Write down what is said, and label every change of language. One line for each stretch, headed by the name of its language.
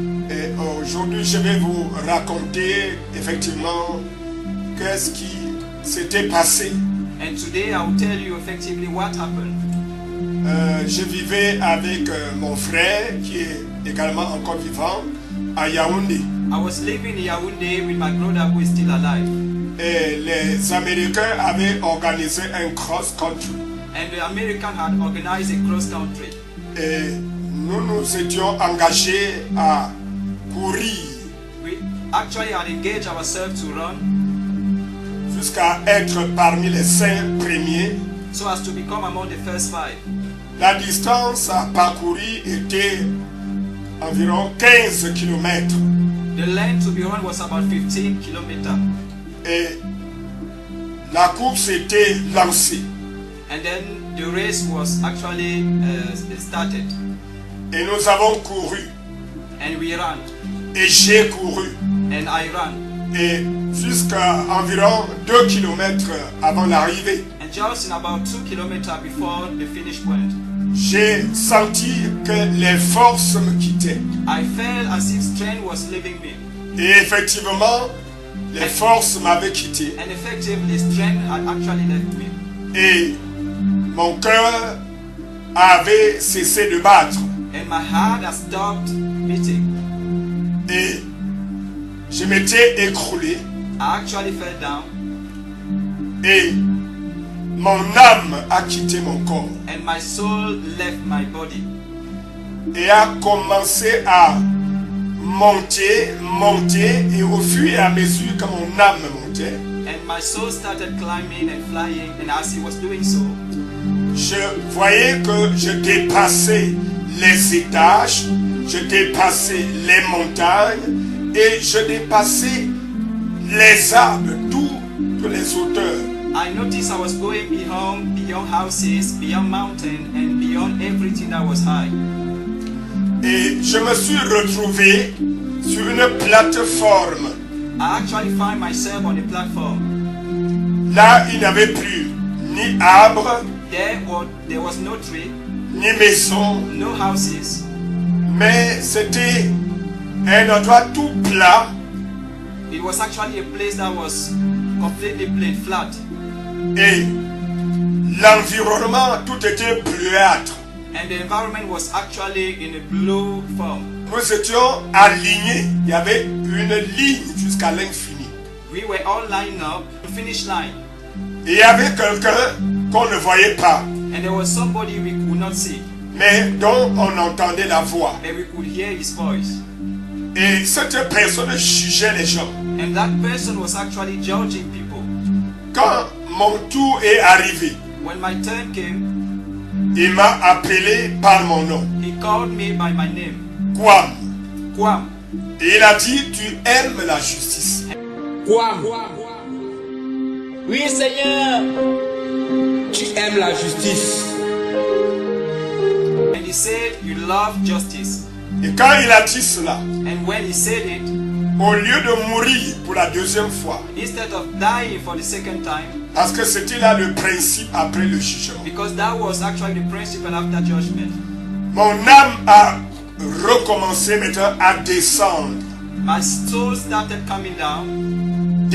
French: Et aujourd'hui, je vais vous raconter effectivement qu'est-ce qui s'était passé.
English: And today I will tell you effectively what happened.
French: Je vivais avec mon frère qui est également encore vivant à Yaoundé.
English: I was living in Yaoundé with my brother who is still alive.
French: Et les Américains avaient organisé un cross-country.
English: And the American had organized a cross-country.
French: Et nous nous étions engagés à courir
English: We actually had engaged ourselves to run
French: jusqu'à être parmi les 5 premiers.
English: so as to become among the first 5.
French: La distance à parcourir était environ 15 km.
English: The length to be run was about 15 kilometers.
French: Et la course était lancée.
English: And then the race was actually started.
French: Et nous avons couru.
English: And we ran.
French: Et j'ai couru.
English: And I ran.
French: Et jusqu'à environ 2 km avant l'arrivée,
English: And just in about 2 kilometers before the finish point,
French: j'ai senti que les forces me quittaient.
English: I felt as if strength was leaving me.
French: Et effectivement, les forces m'avaient quitté.
English: And effectively, strength had actually left me.
French: Et mon cœur avait cessé de battre.
English: And my heart has stopped beating.
French: Et je m'étais écroulé.
English: I actually fell down.
French: Et mon âme a quitté mon corps.
English: And my soul left my body.
French: Et a commencé à monter. Et au fur et à mesure que mon âme montait,
English: And my soul started climbing and flying. And as he was doing so,
French: je voyais que je dépassais les étages, je dépassais les montagnes et je dépassais les arbres, toutes les hauteurs.
English: I noticed I was going beyond houses, beyond mountains, and beyond everything that was high.
French: Et je me suis retrouvé sur une plateforme.
English: I actually found myself on a platform.
French: Là, il n'y avait plus ni arbre,
English: There was no tree,
French: ni maison,
English: no houses,
French: mais c'était un endroit tout plat.
English: it was actually a place that was completely plain, flat.
French: Et l'environnement, tout était bleuâtre.
English: And the environment was actually in a blue form.
French: Nous étions alignés. Il y avait une ligne jusqu'à l'infini.
English: We were all lined up, the finish line.
French: Et il y avait quelqu'un qu'on ne voyait pas,
English: And there was somebody we could not see,
French: mais dont on entendait la voix.
English: but we could hear his voice.
French: Et cette personne jugeait les gens.
English: And that person was actually judging people.
French: Quand mon tour est arrivé,
English: When my turn came,
French: il m'a appelé par mon nom.
English: he called me by my name.
French: Quam.
English: Quam.
French: Et il a dit, tu aimes la justice. Quam. Oui, Seigneur, tu aimes la justice.
English: And he said, you love justice.
French: Et quand il a dit cela,
English: And when he said it,
French: au lieu de mourir pour la deuxième fois,
English: instead of dying for the second time,
French: parce que c'était là le principe après le jugement,
English: because that was actually the principle after judgment,
French: mon âme a recommencé maintenant à descendre.
English: my soul started coming down,